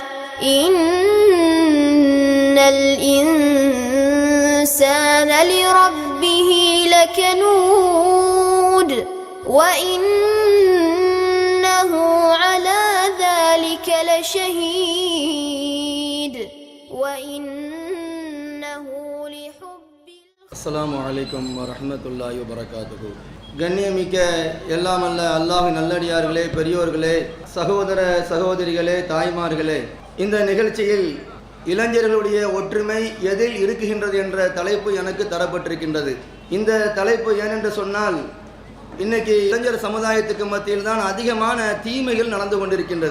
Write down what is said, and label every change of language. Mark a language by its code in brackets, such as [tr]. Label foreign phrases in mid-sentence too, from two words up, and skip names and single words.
[ar] إن الإنسان لربه لكنود وإنه على ذلك لشهيد وإنه لحب السلام عليكم ورحمة الله وبركاته. [ta] கண்ணியமிக்க எல்லாமல்ல அல்லாஹ்வின் நல்லடியார்களே, பெரியோர்களே, சகோதர சகோதரிகளே, தாய்மார்களே, இந்த நிகழ்ச்சியில் இளைஞர்களுடைய ஒற்றுமை எதில் இருக்குகின்றது என்ற தலைப்பு எனக்கு தரப்பட்டிருக்கின்றது. இந்த தலைப்பு ஏனென்று சொன்னால், இன்னைக்கு இளைஞர் சமுதாயத்துக்கு மத்தியில் தான் அதிகமான தீமைகள் நடந்து கொண்டிருக்கின்றது.